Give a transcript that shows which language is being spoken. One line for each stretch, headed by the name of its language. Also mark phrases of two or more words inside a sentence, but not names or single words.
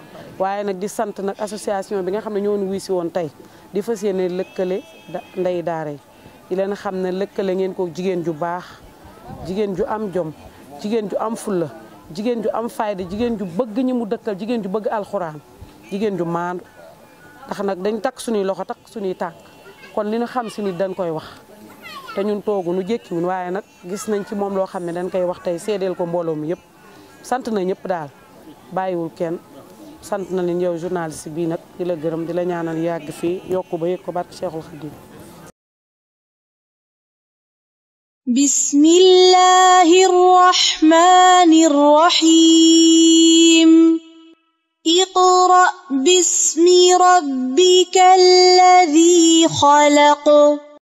Wolof: waaye nag di sant nag association bi nga xam ne ñoo ñu wuy si woon tey di fas yéene lëkkale ndey daara yi di leen xam ne lëkkale ngeen ko jigéen ju baax jigéen ju am jom jigéen ju am fulla jigéen ju am fayda jigéen ju bëgg ñi mu dëkkal jigéen ju bëgg alxuraan jigéen ju maandu ndax nag dañ takk suñuy loxo takk suñuy tànk kon li ñu xam si nit dañ koy wax te ñun toogu nu jékkiwun waaye nag gis nañ ci moom loo xam ne dañ koy wax tey seedeel ko mbooloo mi yëpp sant na ñëpp daal bàyyiwul kenn sant na leen yow journaliste bii nag di la gërëm di la ñaanal yàgg fii yokku ba yëg ko barke Cheikhul Khadim.
Arabic: بسم الله الرحمن الرحيم. اقرأ باسم ربك الذي خلق.